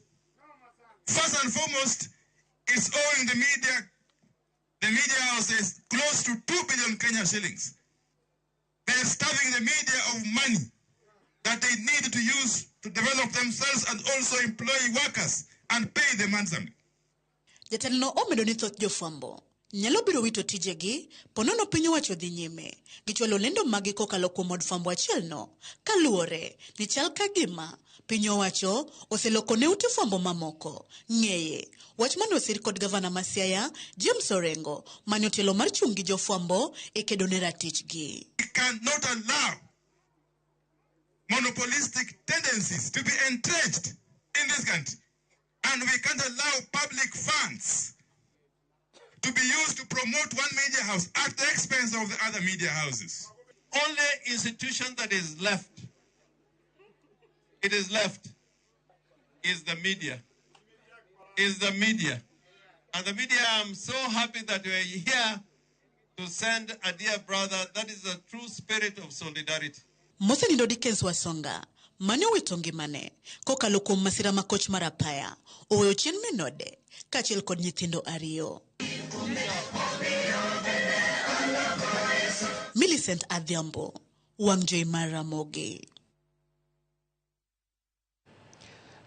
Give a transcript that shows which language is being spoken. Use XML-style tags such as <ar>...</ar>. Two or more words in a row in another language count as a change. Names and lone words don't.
<en>First and foremost, it's owing the media houses close to 2 billion Kenya shillings. They're starving the media of money that they need to use to develop themselves and also employ workers and pay them handsomely.</en> <luo>Jatelno omedo ni thoth jofwambo nyalo biro wito tijegi ponono piny owacho dhi nyime gichwalo lendo magi kokalo kuom od fwambo achielno kaluwore ni chal ka gima piny owacho oseloko ne ute fwambo mamoko ng'eye. Wach mane osir kod gavana ma Siaya James Orengo mane otelo mar chung' gi jofwambo e kedo ne ratichgi.</luo> <en>We cannot allow monopolistic tendencies to be entrenched in this country. And we can't allow public funds to be used to promote one media house at the expense of the other media houses. Only institution that is left, is the media. And the media, I'm so happy that we are here to send a dear brother. That is the true spirit of solidarity.</en> <luo>Mosenindo Dickens Wasonga mane owito ngimane kokalo kuom masira makoch mar apaya oweyo chien menode kaachiel kod nyithindo ariyo. Millicent Adhiambo, wang' jowi mar Ramogi.</luo>